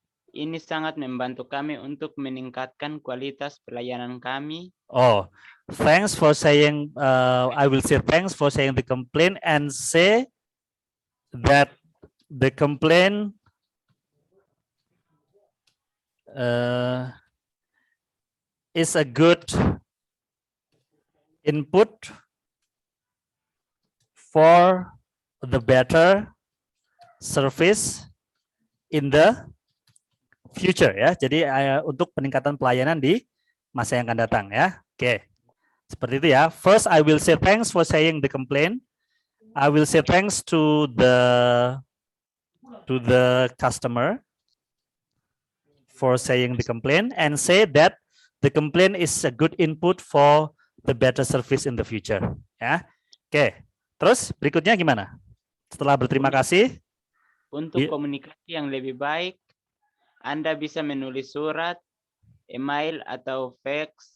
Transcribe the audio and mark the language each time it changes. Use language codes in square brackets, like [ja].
[id] Ini sangat membantu kami untuk meningkatkan kualitas pelayanan kami. [en] oh, thanks for saying, I will say thanks for saying the complaint and say that the complaint is a good input for the better service in the future, ya. [id] Jadi untuk peningkatan pelayanan di masa yang akan datang, ya. Oke. Seperti itu ya. [en] First, I will say thanks for saying the complaint. I will say thanks to the customer for saying the complaint and say that the complaint is a good input for the better service in the future, ya. [id] Oke. Terus berikutnya gimana? Setelah berterima kasih, Untuk Iya. komunikasi yang lebih baik, Anda bisa menulis surat, email, atau fax.